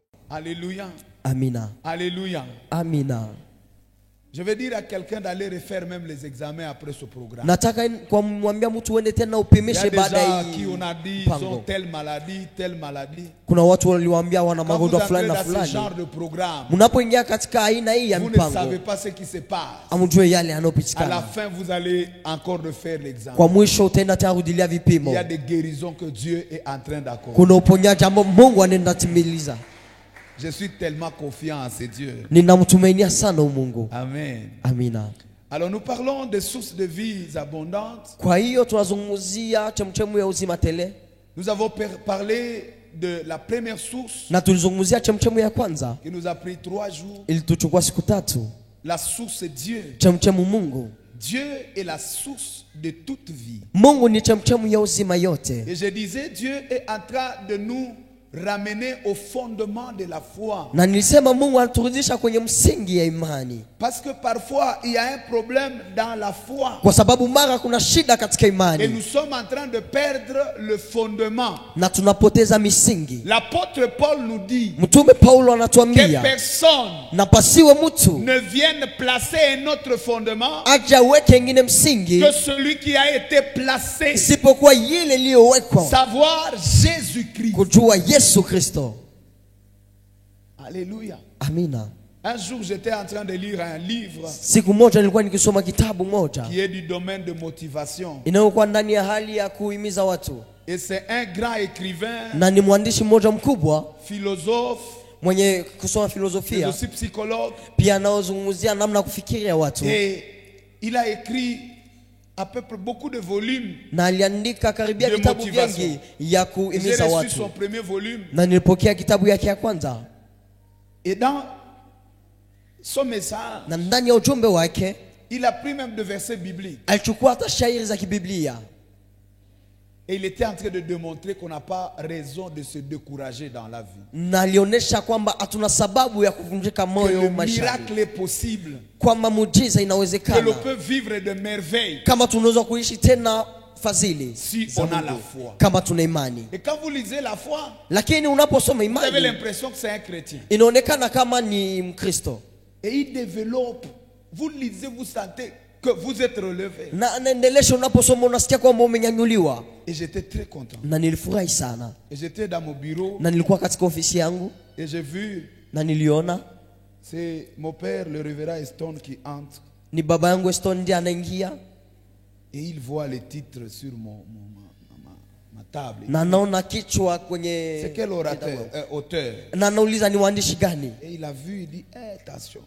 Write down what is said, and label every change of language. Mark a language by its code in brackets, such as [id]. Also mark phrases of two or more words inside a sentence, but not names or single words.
[fr] Alléluia. [sw] Amina. [fr] Alléluia. [sw] Amina. [fr] Je vais dire à quelqu'un d'aller refaire même les examens après ce programme. [sw] Nataka kumwambia mtu uende tena [fr] Il y a [sw] upimishe [fr] des [sw] baada [fr] gens [sw] ya [fr] qui on a dit ils ont telle maladie. [sw] Kuna watu waliwaambia wana [fr] Quand vous [sw] magonjwa [fr] entrez [sw] fulani na [fr] dans ce [sw] fulani. [fr] genre de programme, [sw] Mnapoingia katika aina hii ya [fr] vous ne [sw] mpango, [fr] savez pas ce qui se passe. [sw] amjue yale [fr] À la [sw] yanopitikana. [fr] fin, vous allez encore refaire l'examen. [sw] Kwa mwisho utaenda tena rudilia [fr] Il [sw] vipimo. [fr] y a des guérisons que Dieu est en train d'accorder. [sw] Kuna uponyaji ambao Mungu anaenda timiliza. [fr] Je suis tellement confiant en ce Dieu. [sw] Ninamtumainia sana Mungu. [fr] Amen. [sw] Amina. [fr] Alors nous parlons des sources de vie abondantes. [sw] Kwa hiyo tunazungumzia chemchemu ya uzima tele. [fr] Nous avons parlé de la première source [sw] Na tulizungumzia chemchemu ya kwanza [fr] qui nous a pris 3 jours. [sw] ilituchukua siku 3. [fr] La source Dieu. [sw] Chemchemu Mungu. [fr] Dieu est la source de toute vie. [sw] Mungu ni chemchemu ya uzima yote. [fr] Et je disais, Dieu est en train de nous ramener au fondement de la foi. [sw] Na nilisema Mungu anaturudisha kwenye msingi ya imani. [fr] Parce que parfois il y a un problème dans la foi. [sw] Kwa sababu mara kuna shida katika [fr] Et [sw] imani. [fr] nous sommes en train de perdre le fondement. [sw] Na tunapoteza misingi. [fr] L'apôtre Paul nous dit [sw] Mtume Paulo [fr] que [sw] anatuambia [fr] personne [sw] na pasiwe mtu [fr] ne vienne placer un autre fondement [sw] aje aweke ingine msingi [fr] que celui qui a été placé, [sw] isipokuwa ile iliyowekwa, [fr] savoir Jésus-Christ. [sw] kujua Yesu Kristo. [fr] Alléluia. [sw] Amina. [fr] Un jour, j'étais en train de lire un livre [sw] Siku moja nilikuwa nikisoma kitabu moja [fr] qui est du domaine de motivation. [sw] inayokuwa ndani ya hali ya kuhimiza watu, [fr] Et c'est un grand écrivain, [sw] na ni mwandishi mmoja mkubwa [fr] philosophe, [sw] mwenye kusoma [fr] mais [sw] filosofia, [fr] aussi psychologue. [sw] pia anaozungumzia namna ya kufikiria watu, [fr] Et il a écrit à peu près beaucoup de volumes. [sw] na aliandika karibia [fr] De [sw] vitabu [fr] motivation. [sw] vingi ya [fr] J'ai [sw] kuhimiza [fr] reçu [sw] watu, [fr] son premier volume. [sw] na nilipokea kitabu yake ya kwanza, [fr] Et dans son message, [sw] na ndani ya ujumbe wake [fr] il a pris même des versets bibliques. [sw] alichukua hata shairi za kibiblia, [fr] Et il était en train de démontrer qu'on n'a pas raison de se décourager dans la vie. [sw] na alionyesha kwamba hatuna sababu ya kuvunjika [fr] Que [sw] moyo [fr] le [sw] maishani, [fr] miracle est possible. [sw] kwamba muujiza [fr] Que l'on [sw] inawezekana, [fr] peut vivre de merveilles [sw] kama tunaweza kuishi tena fadhili [fr] si [sw] za [fr] on a [sw] Mungu, [fr] la foi. [sw] kama tuna imani. [fr] Et quand vous lisez la foi, [sw] Lakini unaposoma [fr] vous avez [sw] imani [fr] l'impression que c'est un chrétien. [sw] inaonekana kama ni Mkristo, [fr] Et il développe. Vous lisez, vous sentez que vous êtes relevé. [sw] na anaendelesha. Unaposoma unasikia kwamba umenyanyuliwa, [fr] Et j'étais très content. [sw] na nilifurahi sana. [fr] Et j'étais dans mon bureau [sw] Na nilikuwa katika ofisi yangu [fr] et j'ai vu, [sw] na niliona [fr] c'est mon père, le révérend Stone, qui entre. [sw] ni baba yangu Eston ndiye anaingia, [fr] Et il voit les titres sur ma table. [sw] na naona kichwa [fr] C'est [sw] kwenye [fr] quel orateur, auteur? [sw] na nauliza ni waandishi gani, [fr] Et il a vu, il dit, attention,